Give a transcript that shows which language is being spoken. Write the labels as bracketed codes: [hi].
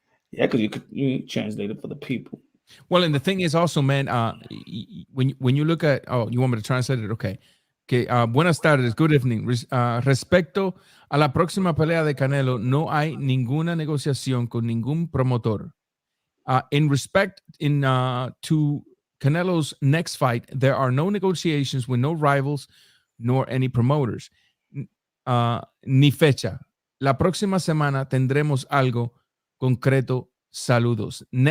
[en] Yeah, because you translate it for the people. Well, and the thing is also, man, when you look at, you want me to translate it? Okay. Okay, [es] buenas tardes, [en] good evening. [es] Respecto a la próxima pelea de Canelo, no hay ninguna negociación con ningún promotor. [en] In respect to Canelo's next fight, there are no negotiations with no rivals nor any promoters. [es] Ni fecha. La próxima semana tendremos algo concreto. Saludos.